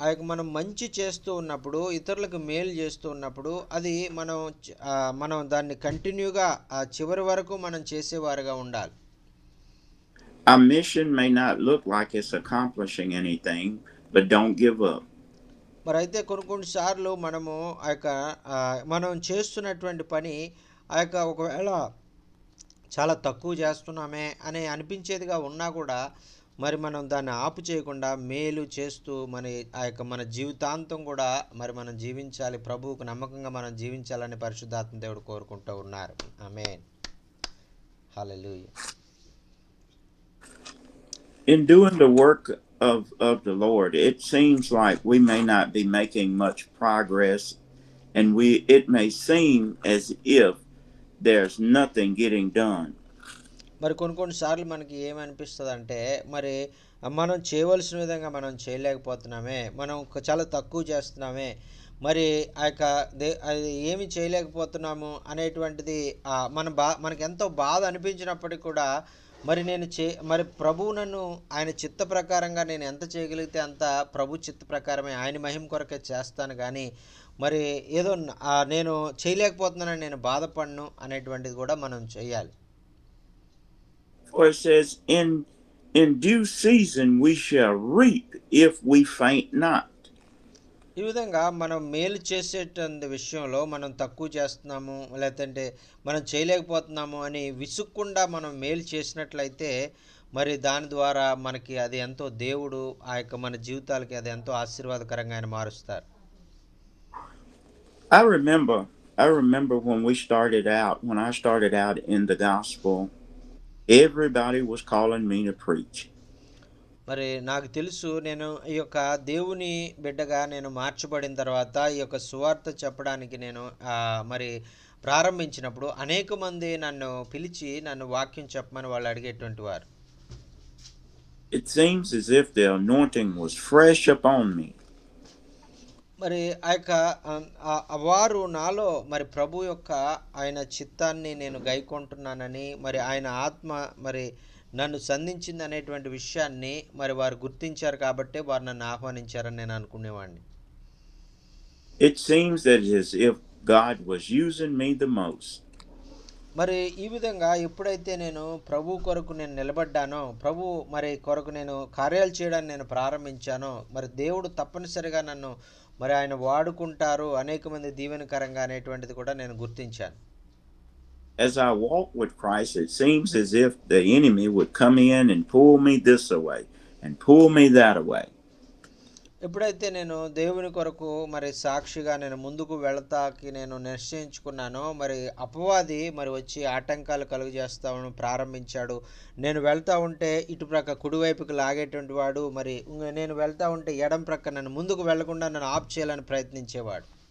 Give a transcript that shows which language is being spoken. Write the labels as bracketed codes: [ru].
[te] మనం మంచి చేస్తూ ఉన్నప్పుడు, ఇతరులకు మేలు చేస్తూ ఉన్నప్పుడు, అది మనం దాన్ని కంటిన్యూగా చివరి వరకు మనం చేసేవారుగా ఉండాలి. [en] Our mission may not look like it's accomplishing anything, but don't give up. [te] మరి అయితే కొన్ని సార్లు మనము ఆ యొక్క మనం చేస్తున్నటువంటి పని ఆ యొక్క ఒకవేళ చాలా తక్కువ చేస్తున్నామే అని అనిపించేదిగా ఉన్నా కూడా మరి మనం దాన్ని ఆపు చేయకుండా మేలు చేస్తూ మన జీవితాంతం కూడా మరి మనం జీవించాలి, ప్రభువుకు నమ్మకంగా మనం జీవించాలని పరిశుద్ధాత్మ దేవుడు కోరుకుంటూ ఉన్నారు. ఆమేన్. హల్లెలూయా. [en] In doing the work of the Lord, it seems like we may not be making much progress, and it may seem as if there's nothing getting done. [te] మరి కొన్ని సార్లు మనకి ఏమనిపిస్తుంది అంటే మరి మనం చేయవలసిన విధంగా మనం చేయలేకపోతున్నామే, మనం చాలా తక్కువ చేస్తున్నామే, మరి ఆ యొక్క అది ఏమి చేయలేకపోతున్నాము అనేటువంటిది మనకి ఎంతో బాధ అనిపించినప్పటికీ కూడా మరి ప్రభువు నన్ను ఆయన చిత్త ప్రకారంగా నేను ఎంత చేయగలిగితే అంత ప్రభు చిత్త ప్రకారమే ఆయన మహిమ కొరకే చేస్తాను, కానీ మరి ఏదో నేను చేయలేకపోతున్నానని నేను బాధపడను అనేటువంటిది కూడా మనం చేయాలి. [en] For it says, in due season we shall reap if we faint not. [te] ఈ విధంగా మనం మేలు చేసేటువంటి విషయంలో మనం తక్కువ చేస్తున్నాము లేదంటే మనం చేయలేకపోతున్నాము అని విసుక్కుండా మనం మేలు చేసినట్లయితే మరి దాని ద్వారా మనకి అది ఎంతో దేవుడు ఆ యొక్క మన జీవితాలకి అది ఎంతో ఆశీర్వాదకరంగా ఆయన మారుస్తారు. [en] I remember when I started out in the gospel, everybody was calling me to preach. [te] మరి నాకు తెలుసు, నేను ఈ యొక్క దేవుని బిడ్డగా నేను మార్చబడిన తర్వాత ఈ యొక్క సువార్త చెప్పడానికి నేను మరి ప్రారంభించినప్పుడు అనేక మంది నన్ను పిలిచి నన్ను వాక్యం చెప్పమని వాళ్ళు అడిగేటువంటి వారు. [en] It seems as if the anointing was fresh upon me. [te] మరి ఆ యొక్క వారు నాలో మరి ప్రభు యొక్క ఆయన చిత్తాన్ని నేను గైకొంటున్నానని మరి ఆయన ఆత్మ మరి నన్ను సంధించింది అనేటువంటి విషయాన్ని మరి వారు గుర్తించారు కాబట్టి వారు నన్ను ఆహ్వానించారని నేను అనుకునేవాడిని. [en] It seems that as if God was using me the most. [te] మరి ఈ విధంగా ఎప్పుడైతే నేను ప్రభు కొరకు నేను నిలబడ్డానో, ప్రభు మరి కొరకు నేను కార్యాలు చేయడానికి నేను ప్రారంభించానో, మరి దేవుడు తప్పనిసరిగా నన్ను మరి ఆయన వాడుకుంటారు అనేక మంది దీవెనకరంగా అనేటువంటిది కూడా నేను గుర్తించాను. [en] As I walk with Christ, it seems as if the enemy would come in and pull me this away and pull me that away. [te] ఎప్పుడైతే నేను దేవుని కొరకు మరి సాక్షిగా నేను ముందుకు వెళతాకి నేను నిశ్చయించుకున్నానో, మరి అపవాది మరి వచ్చి ఆటంకాలు కలుగజేస్తామని ప్రారంభించాడు. నేను వెళ్తా ఉంటే ఇటు ప్రక్క కుడివైపుకి లాగేటువంటి వాడు, మరి నేను వెళ్తా ఉంటే ఎడం ప్రక్క నన్ను ముందుకు వెళ్లకుండా నన్ను ఆఫ్ చేయాలని ప్రయత్నించేవాడు.